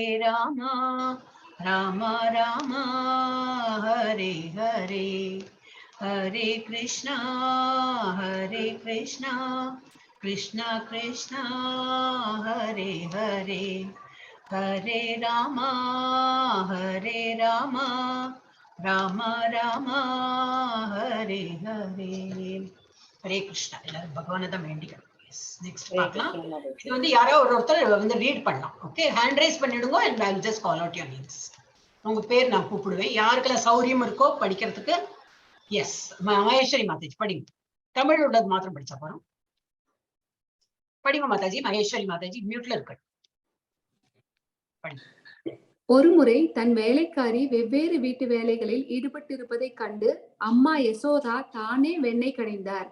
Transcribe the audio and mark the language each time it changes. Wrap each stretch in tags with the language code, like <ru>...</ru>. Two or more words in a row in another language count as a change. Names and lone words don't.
<sa>Rama, Rama Rama, Hare Hare, Hare Krishna, Hare Krishna, Krishna Krishna, Hare Hare, Hare Rama, Hare Rama, Rama Rama, Hare Hare. Hare Krishna.</sa> <ta>எல்லாரும் பகவானை தான் வேண்டிக்கணும். நெக்ஸ்ட் பார்க்கலாம். இது வந்து யாரோ ஒருத்தர் வந்து ரீட் பண்ணலாம்.</ta> <en>okay, hand raise பண்ணிடுங்க and I'll just call out your names.</en> <ta>உங்க பேர் நான் கூப்பிடுவேன். யாருக்கெல்லாம் சௌரியம் இருக்கோ படிக்கிறதுக்கு. எஸ், மகேஸ்வரி மாதாஜி படிங்க. தமிழ் உள்ளது மாத்திரம் படிச்சா போறோம். படிங்க மாதாஜி. மகேஸ்வரி மாதாஜி மியூட்ல இருக்கு. படிங்க. ஒருமுறை தன் வேலைக்காரி வெவ்வேறு வீட்டு வேலைகளில் ஈடுபட்டிருப்பதைக் கண்டு அம்மா யசோதா தானே வெண்ணெய் கடைந்தார்.</ta>